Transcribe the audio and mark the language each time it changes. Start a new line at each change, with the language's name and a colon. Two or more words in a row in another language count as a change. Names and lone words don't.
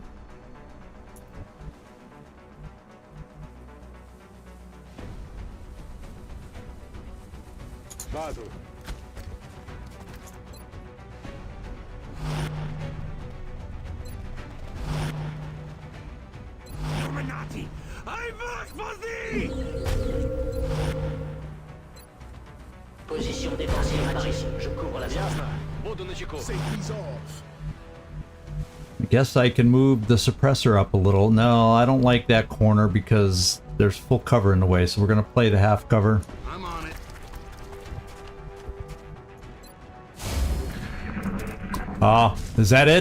Russian: Базу.
English: Illuminati, I work for thee!
French: Position défensive par ici. Je couvre la zone.
Russian: Ясно. Буду начеку.
English: Safety's off. I guess I can move the suppressor up a little. No, I don't like that corner because there's full cover in the way, so we're going to play the half cover. I'm on it. Ah, is that it?